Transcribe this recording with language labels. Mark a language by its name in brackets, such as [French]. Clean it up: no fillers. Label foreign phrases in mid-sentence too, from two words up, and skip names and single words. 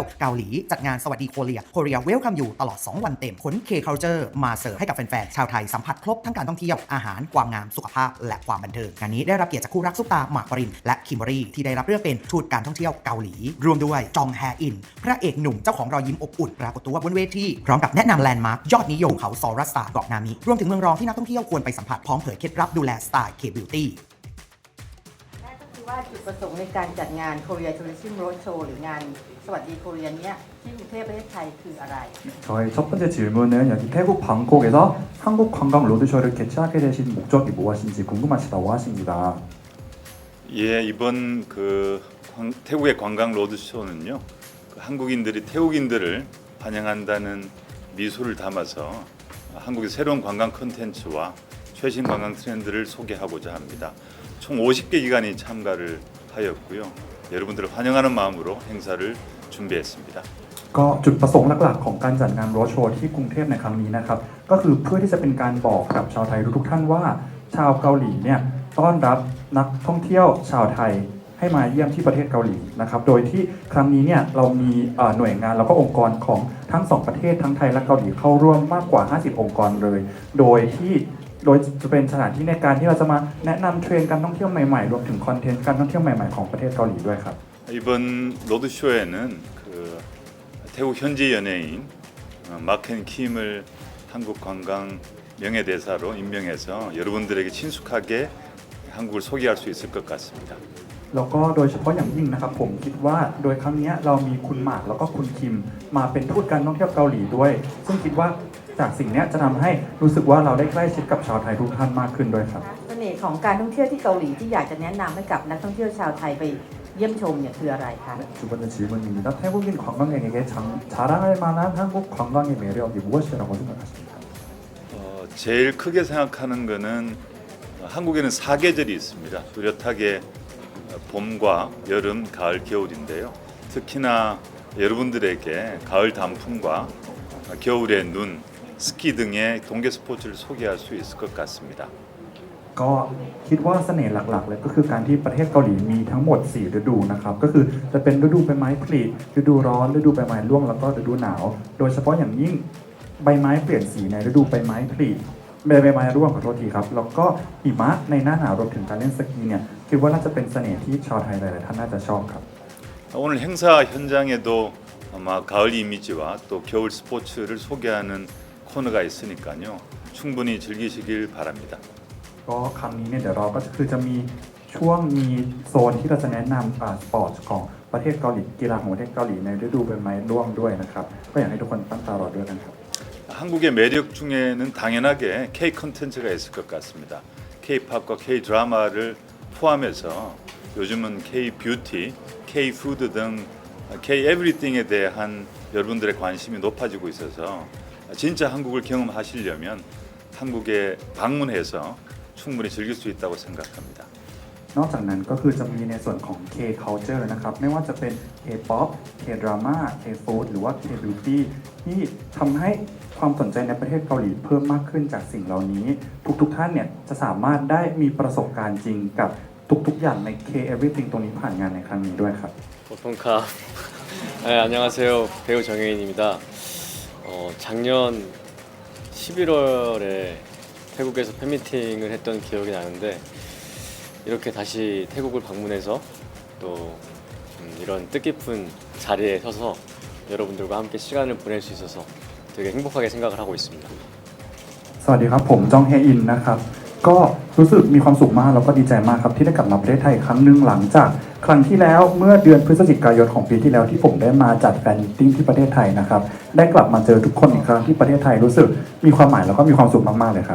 [Thai] เกาหลีจัดงานสวัสดีโคเรียเวลคัมอยู่ตลอด 2 วันเต็มขน K-Culture มาเสิร์ฟให้กับแฟนๆชาวไทยสัมผัสครบทั้งการท่องเที่ยวอาหารความงามสุขภาพและความบันเทิงงานนี้ได้รับเกียรติจากคู่รักซุปตาหมากปรินและคิมเบอรี่ที่ได้รับเลือกเป็นทูตการท่องเที่ยวเกาหลีรวมด้วยจองแฮอินพระเอกหนุ่มเจ้าของรอยยิ้มอบอุ่นปรากฏตัวบนเวทีพร้อมกับแนะนำแลนด์มาร์คยอดนิยมเขาซอรัสตาเกาะนามิรวมถึงเมืองรองที่นักท่องเที่ยวควรไปสัมผัสพร้อมเผยเคล็ดลับดูแลสไตล์ K-Beauty นั่นก็คือว่าจุดประสงค์ในการจัดงาน Korea Tourism Roadshow หรืองานสวัสดีโคเรียเนี้ยที่กรุงเทพประเทศไทยคืออะไร [Korean] 저의 첫 번째 질문은 여기 태국 방콕에서 한국 관광 로드쇼를 개최하게 되신 목적이 무엇인지 궁금하시다고 하십니다. 예, 이번 태국의 관광 로드쇼는요, 한국인들이 태국인들을 환영한다는 미소를 담아서 한국의 새로운 관광 콘텐츠와 최신 관광 트렌드를 소개하고자 합니다. 총 50개 기관이 참가를 하였고요. 여러분들을 환영하는 마음으로 행사를 준비했습니다. [Thai] ก็จุดประสงค์หลักๆของการจัดงานโรดโชว์ที่กรุงเทพในครั้งนี้นะครับก็คือเพื่อที่จะเป็นการบอกกับชาวไทยทุกๆท่านว่าชาวเกาหลีเนี่ยต้อนรับนักท่องเที่ยวชาวไทยให้มาเยี่ยมที่ประเทศเกาหลีนะครับโดยที่ครั้งนี้เนี่ยเรามีหน่วยงานแล้วก็องค์กรของทั้งสองประเทศทั้งไทยและเกาหลีเข้าร่วมมากกว่า50องค์กรเลยโดยจะเป็นสถานที่ในการที่เราจะมาแนะนำเทรนด์การท่องเที่ยวใหม่ๆรวมถึงคอนเทนต์การท่องเที่ยวใหม่ๆของประเทศเกาหลีด้วยครับ [Korean] 이번 로드쇼에는 태국 현지 연예인 마켄 킴을 한국 관광 명예대사로 임명해서 여러분들에게 친숙하게 한국을 소개할 수 있을 것 같습니다. [Thai] แล้วก็โดยเฉพาะอย่างยิ่งนะครับผมคิดว่าโดยครั้งนี้เรามีคุณหมากแล้วก็คุณคิมมาเป็นทูตการท่องเที่ยวเกาหลีด้วยซึ่งคิดว่าจากสิ่งนี้จะทำให้รู้สึกว่าเราได้ใกล้ชิดกับชาวไทยทุกท่านมากขึ้นด้วยครับ เสน่ห์ของการท่องเที่ยวที่เกาหลีที่อยากจะแนะนำให้กับนักท่องเที่ยวชาวไทยไปเยี่ยมชมเนี่ยคืออะไรคะ [Korean] 두 번째 질문입니다. 태국인 관광객에게 자랑할 만한 한국 관광의 매력이 무엇이라고 생각하십니까? 제일 크게 생각하는 것은 한국에는 사계절이 있습니다. 뚜렷하게 봄과 여름, 가을, 겨울인데요. 특히나 여러분들에게 가을 단풍과 겨울의 눈, 스키 등의 동계 스포츠를 소개할 수 있을 것 같습니다. [Thai] ก็คิดว่าเสน่ห์หลักๆเลยก็คือการที่ประเทศเกาหลีมีทั้งหมด4ฤดูนะครับก็คือจะเป็นฤดูใบไม้ผลิฤดูร้อนฤดูใบไม้ร่วงแล้วก็ฤดูหนาวโดยเฉพาะอย่างยิ่งใบไม้เปลี่ยนสีในฤดูใบไม้ผลิใบไม้ร่วงขอโทษทีครับแล้วก็หิมะในหน้าหนาวรวมถึงการเล่นสกีเนี่ยคิดว่าน่าจะเป็นเสน่ห์ที่ชาวไทยหลายๆท่านน่าจะชอบครับ [Korean] 오늘 행사 현장에도 아마 가을 이미지와 또 겨울 스포츠를 소개하는 코너가 있으니까요. 충분히 즐기시길 바랍니다. [Thai] ก็ครั้งนี้เนี่ยเดี๋ยวเราก็คือจะมีช่วงมีโซนที่เราจะแนะนำสปอร์ตของประเทศเกาหลีกีฬาของประเทศเกาหลีในฤดูใบไม้ร่วงด้วยนะครับก็อยากให้ทุกคนตั้งตารอด้วยกันครับ [Korean] 한국의 매력 중에는 당연하게 K 콘텐츠가 있을 것 같습니다. K-팝과 K 드라마를 포함해서 요즘은 K 뷰티, K 푸드 등 K 에브리띵에 대한 여러분들의 관심이 높아지고 있어서 진짜 한국을 경험하시려면 한국에 방문해서 충분히 즐길 수 있다고 생각합니다. [Thai] นอกจากนั้นก็คือจะมีในส่วนของ K-Culture นะครับไม่ว่าจะเป็น K-pop K-drama K-food หรือว่า K-beauty ที่ทำให้ความสนใจในประเทศเกาหลีเพิ่มมากขึ้นจากสิ่งเหล่านี้ทุกท่านเนี่ยจะสามารถได้มีประสบการณ์จริงกับทุกอย่างใน K-everything ตรงนี้ผ่านงานในครั้งนี้ด้วยครับ [Korean] 보통카 네, 안녕하세요. 배우 정혜인입니다. 작년 11월에 태국에서 팬미팅을 했던 기억이 나는데 이렇게 다시 태국을 방문해서 또 이런 뜻깊은 자리에 서서 여러분들과 함께 시간을 보낼 수 있어서 되게 행복하게 생각을 하고 있습니다. [Thai] สวัสดีครับผมจองเฮอินนะครับก็รู้สึกมีความสุขมากแล้วก็ดีใจมากครับที่ได้กลับมาประเทศไทยอีกครั้งหนึ่งหลังจากครั้งที่แล้วเมื่อเดือนพฤศจิกายนของปีที่แล้วที่ผมได้มาจัดแฟนมิตติ้งที่ประเทศไทยนะครับได้กลับมาเจอทุกคนอีกครั้งที่ประเทศไทยรู้สึกมีความหมายแล้วก็มีความสุขมากๆเลยครับ